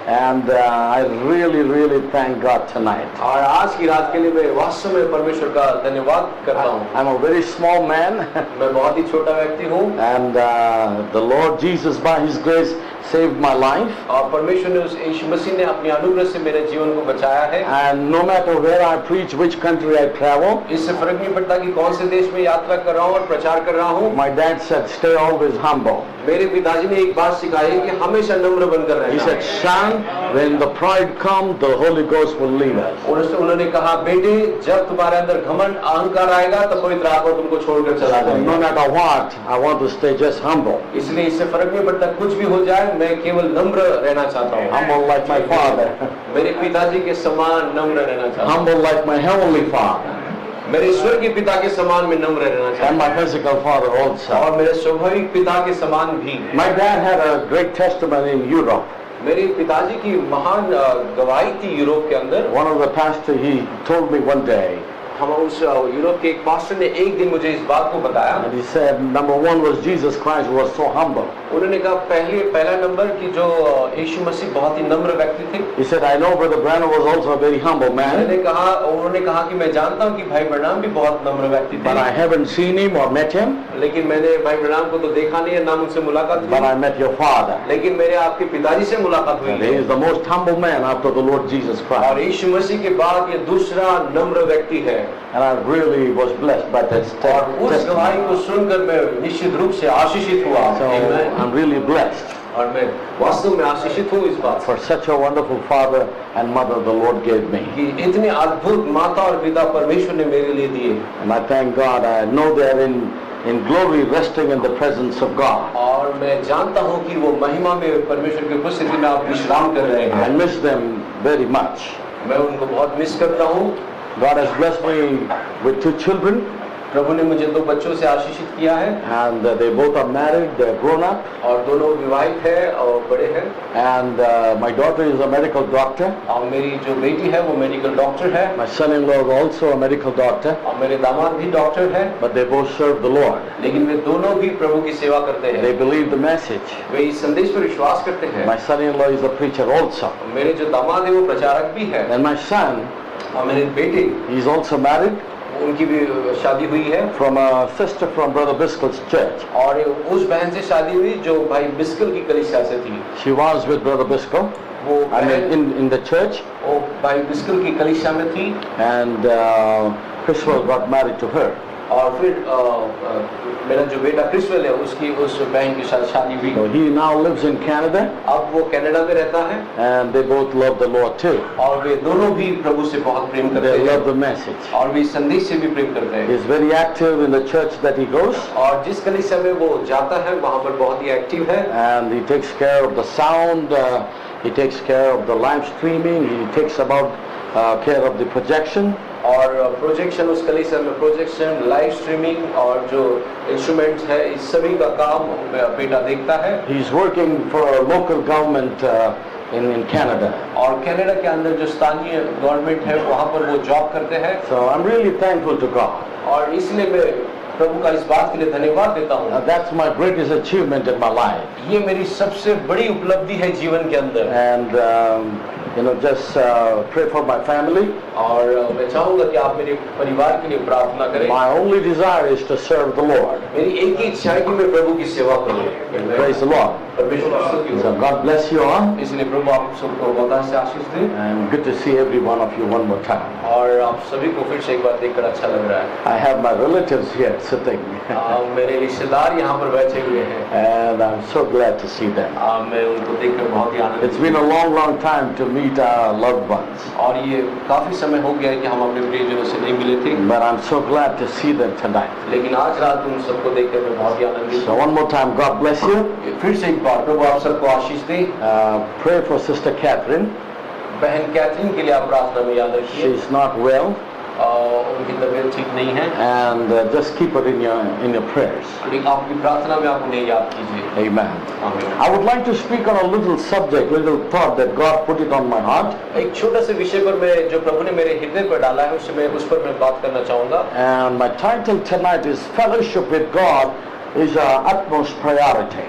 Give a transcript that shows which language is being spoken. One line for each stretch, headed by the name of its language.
English: And I really thank God tonight.
Hindi: और आज की रात के लिए मैं वास्तव में परमेश्वर का धन्यवाद करता हूँ।
English: I'm a very small man,
Hindi: मैं बहुत ही छोटा व्यक्ति हूँ
English: and the Lord Jesus, by His grace, saved my life.
Hindi: और परमेश्वर ने उस यीशु मसीह ने अपनी अनुग्रह से मेरे जीवन को बचाया है।
English: And no matter where I preach, which country I travel,
Hindi: इससे फर्क नहीं पड़ता कि कौन से देश में यात्रा कर रहा हूँ और प्रचार कर रहा हूँ।
English: my dad said, stay always humble.
Hindi: मेरे पिताजी ने एक बात सिखाई है कि हमेशा नम्र बनकर
English: He
Hindi: रहना।
English: said, son, when the pride comes, the Holy Ghost will leave us.
Hindi: और उन्होंने कहा, बेटे जब तुम्हारे अंदर घमंड अहंकार आएगा तो पवित्र आत्मा तुमको छोड़कर चला
English: So no
Hindi: जाएगा।
English: matter what, I want to stay just humble.
Hindi: इसलिए इससे फर्क नहीं पड़ता, कुछ भी हो जाए, मैं केवल नम्र रहना चाहता हूँ।
English: Humble like my father.
Hindi: मेरे पिताजी के समान नम्र रहना चाहता हूँ।
English: Humble like my heavenly father.
Hindi: मेरे ईश्वर के पिता के समान में नम्र रहना चाहता
English: And my physical father
Hindi: हूँ
English: also.
Hindi: और मेरे स्वाभाविक पिता के समान भी।
English: My dad had a great testimony in Europe.
Hindi: मेरे पिताजी की महान गवाही थी यूरोप के अंदर।
English: One of the pastors, he told me one day,
Hindi: हम उस यूरोप के एक पास्टर ने एक दिन मुझे इस बात को बताया।
English: and he said, number one was Jesus Christ was so humble.
Hindi: उन्होंने कहा पहला नंबर कि जो यीशु मसीह बहुत ही नम्र व्यक्ति थे।
English: He said, I know Brother Branham was also a very humble man,
Hindi: उन्होंने कहा कि मैं जानता हूँ कि भाई ब्रैनम भी बहुत नम्र व्यक्ति
English: but I
Hindi: थे,
English: haven't seen him or met him,
Hindi: लेकिन मैंने भाई ब्रैनम को तो देखा नहीं है, ना मुझसे मुलाकात
English: but I
Hindi: हुई,
English: met your father.
Hindi: लेकिन मेरे आपके पिताजी से मुलाकात हुई
English: And he
Hindi: है।
English: is the most humble man after the Lord Jesus
Hindi: और
English: Christ.
Hindi: यीशु मसीह के बाद ये दूसरा नम्र व्यक्ति है।
English: And I really was blessed by that
Hindi: और उस गवाही
English: testimony.
Hindi: को सुनकर मैं निश्चित रूप से आशीषित हुआ।
English: So Amen। I'm really blessed
Hindi: और मैं वास्तव में आशीषित हूँ इस बात से
English: for such a wonderful father and mother the Lord gave me.
Hindi: कि इतने अद्भुत माता और पिता परमेश्वर ने मेरे लिए दिए।
English: And I thank God. I know they are in glory resting in the presence of God.
Hindi: और मैं जानता हूँ कि वो महिमा में परमेश्वर की उपस्थिति में आप विश्राम कर रहे
English: I
Hindi: हैं।
English: miss them very much.
Hindi: मैं उनको बहुत मिस करता हूँ।
English: God has blessed me with 2 children,
Hindi: प्रभु ने मुझे 2 बच्चों से आशीषित किया है
English: and they both are married, they're grown up,
Hindi: और दोनों विवाहित है और बड़े हैं।
English: and my daughter is a medical doctor.
Hindi: और मेरी जो बेटी है वो मेडिकल डॉक्टर है
English: My son-in-law is also a medical doctor,
Hindi: और मेरे दामाद भी डॉक्टर है,
English: but they both serve the Lord.
Hindi: लेकिन वे दोनों भी प्रभु की सेवा करते
English: They
Hindi: हैं।
English: believe the message.
Hindi: वे इस संदेश पर विश्वास करते हैं।
English: My son-in-law is a preacher also.
Hindi: मेरे जो दामाद है वो प्रचारक भी है
English: And my son,
Hindi: और मेरे बेटे
English: he's also married
Hindi: उनकी भी शादी हुई है
English: from a sister from Brother Biscuit's church.
Hindi: और उस बहन से शादी हुई जो भाई बिस्कल की कलीसिया से थी।
English: She was with Brother Biscuit,
Hindi: वो
English: I mean
Hindi: बहन
English: in the church,
Hindi: वो भाई बिस्कल की कलीसिया में थी
English: and Chriswell got married to her.
Hindi: और फिर मेरा जो बेटा क्रिसवेल है उसकी उस बहन के साथ शादी हुई।
English: So he now lives in Canada,
Hindi: अब वो कनाडा में रहता है
English: and they both love the Lord too.
Hindi: और वे दोनों भी प्रभु से बहुत प्रेम करते
English: They
Hindi: हैं
English: love the message.
Hindi: और वे संदेश से भी प्रेम करते हैं।
English: He's very active in the church that he goes,
Hindi: और जिस कलीसिया में वो जाता है वहाँ पर बहुत ही एक्टिव है
English: and he takes care of the sound, he takes care of the live streaming, he takes about care of the projection.
Hindi: और प्रोजेक्शन उस कलीसिया में प्रोजेक्शन लाइव स्ट्रीमिंग और जो इंस्ट्रूमेंट्स है इस सभी का काम बेटा देखता है।
English: He's working for a local government in Canada.
Hindi: और कनाडा के अंदर जो स्थानीय गवर्नमेंट है वहाँ पर वो जॉब करते हैं
English: So I'm really thankful to God.
Hindi: और इसलिए मैं प्रभु का इस बात के लिए धन्यवाद देता हूँ।
English: That's my greatest achievement in my life.
Hindi: ये मेरी सबसे बड़ी उपलब्धि है जीवन के अंदर।
English: And just pray for my family.
Hindi: और मैं चाहूँगा कि आप मेरे परिवार के लिए प्रार्थना करें।
English: My only desire is to serve the Lord.
Hindi: मेरी एक ही इच्छा है कि मैं प्रभु की सेवा करूँ।
English: Praise the Lord.
Hindi: परमेश्वर की स्तुति हो।
English: So God bless you all.
Hindi: इसलिए प्रभु आप सबको बहुत से आशीष दे
English: And good to see every one of you one more time.
Hindi: और आप सभी को फिर से एक बार देखकर अच्छा लग रहा है।
English: I have my relatives here sitting.
Hindi: मेरे रिश्तेदार यहाँ पर बैठे हुए हैं।
English: And I'm so glad to see them.
Hindi: मैं उनको देखकर बहुत ही आनंदित
English: It's been a long time to me meet our loved ones.
Hindi: और ये काफ़ी समय हो गया है कि हम अपने प्रियजनों से नहीं मिले थे,
English: But I'm so glad to see them tonight.
Hindi: लेकिन आज रात उन सबको देखकर मैं बहुत ही आनंदित
English: So one more time, God bless you.
Hindi: हूँ। फिर से एक बार प्रभु आप सबको आशीष दे।
English: Pray for Sister Catherine.
Hindi: बहन कैथरीन के लिए आप प्रार्थना में याद रखिए,
English: She's not well,
Hindi: उनकी तबीयत ठीक नहीं है,
English: and just keep her in your prayers.
Hindi: लेकिन आपकी प्रार्थना में आप उन्हें याद कीजिए।
English: Amen.
Hindi: आमीन।
English: I would like to speak on a little subject, little thought that God put it on my heart,
Hindi: एक छोटा से विषय पर मैं जो प्रभु ने मेरे हृदय पर डाला है उस पर मैं बात करना चाहूँगा।
English: and my title tonight is Fellowship with God is our utmost priority.